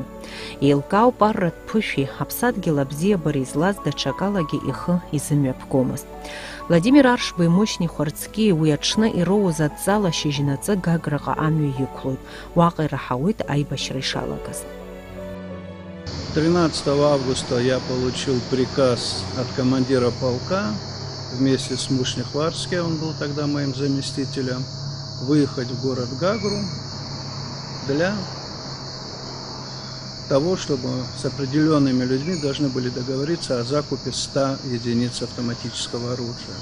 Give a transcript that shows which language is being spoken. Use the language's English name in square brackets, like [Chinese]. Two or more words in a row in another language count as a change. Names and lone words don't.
[Abkhazian] Еилкаауп арратә ԥышәеи аԥсадгьыл абзиабара излаз даҽакалагьы ихы изымҩаԥгомызт. Владимир Аршба имощни хәарцкьи уи аҽны ироуз адҵала шьыжьнаҵы Гаграҟа амҩа иқәлоит. Уаҟа ираҳауеит аибашьра ишалагаз. [Russian] 13 августа я получил приказ от командира полка вместе с Мушни-Хварцким, он был тогда моим заместителем, выехать в город Гагру для того, чтобы с определенными людьми должны были договориться о закупе 100 единиц автоматического оружия.